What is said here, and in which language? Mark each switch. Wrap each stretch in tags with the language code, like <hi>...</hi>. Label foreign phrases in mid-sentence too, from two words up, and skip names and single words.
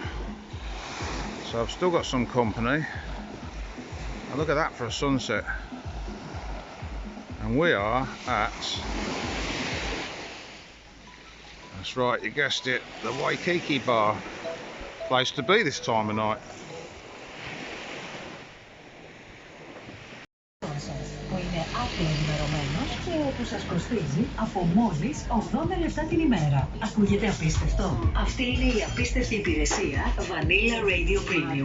<en>So I've still got some company. And look at that for a sunset. And we are at, that's right, you guessed it, the Waikiki Bar. Place to be this time of night.</en> <el>Που είναι άκρως ενημερωμένος και όπου σας κοστίζει από μόλις 80 λεπτά την ημέρα. Ακούγεται απίστευτο? Αυτή είναι η απίστευτη υπηρεσία Vanilla Radio Premium.</el>